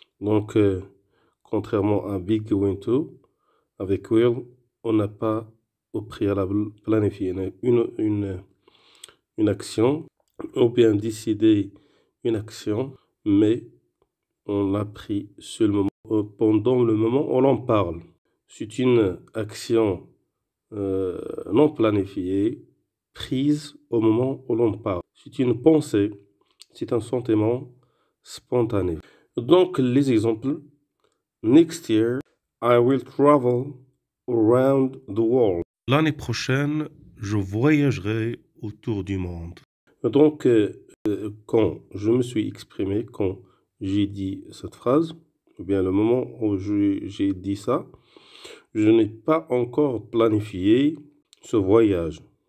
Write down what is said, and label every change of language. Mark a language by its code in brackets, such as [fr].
[fr] Donc, contrairement à be going to, avec will, on n'a pas au préalable planifié une action, ou bien décidé une action, mais on l'a pris seulement pendant le moment où l'on parle. C'est une action non planifiée, prise au moment où l'on parle. C'est une pensée, c'est un sentiment spontané. Donc, les exemples. [en] Next year, I will travel around the world. [fr] L'année prochaine, je voyagerai autour du monde. Donc, quand je me suis exprimé, quand j'ai dit cette phrase, ou bien le moment où j'ai dit ça, je n'ai pas encore planifié ce voyage.